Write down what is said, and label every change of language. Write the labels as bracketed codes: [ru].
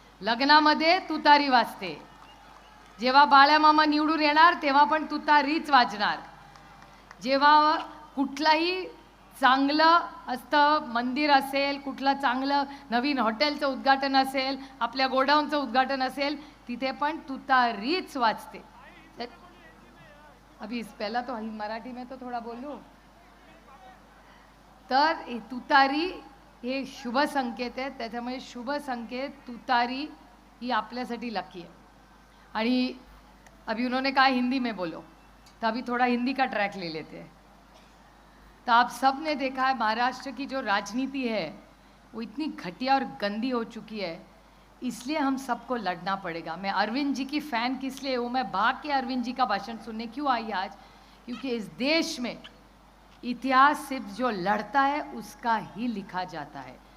[mr] लग्नामध्ये तुतारी वाजते. जेव्हा बाळ्यामामा निवडून येणार तेव्हा पण तुतारीच वाजणार. जेव्हा कुठलाही चांगलं असतं, मंदिर असेल, कुठलं चांगलं नवीन हॉटेलचं उद्घाटन असेल, आपल्या गोडाऊनचं उद्घाटन असेल, तिथे पण तुतारीच वाजते. [hi] अभी पहला तो मराठी में तो थोड़ा बोलूं. [mr] तर तुतारी हे शुभ संकेत आहे, त्याच्यामुळे शुभ संकेत तुतारी ही आपल्यासाठी लकी है. [hi] आणि अभी उन्होंने कहा हिंदी में बोलो, तो अभी थोड़ा हिंदी का ट्रैक ले लेते हैं. तो आप सब ने देखा है महाराष्ट्र की जो राजनीति है वो इतनी घटिया और गंदी हो चुकी है, इसलिए हम सबको लड़ना पड़ेगा. मैं अरविंद जी की फ़ैन किस लिए हूँ, मैं भाग के अरविंद जी का भाषण सुनने क्यों आई आज, क्योंकि इस देश में इतिहास सिर्फ जो लड़ता है उसका ही लिखा जाता है.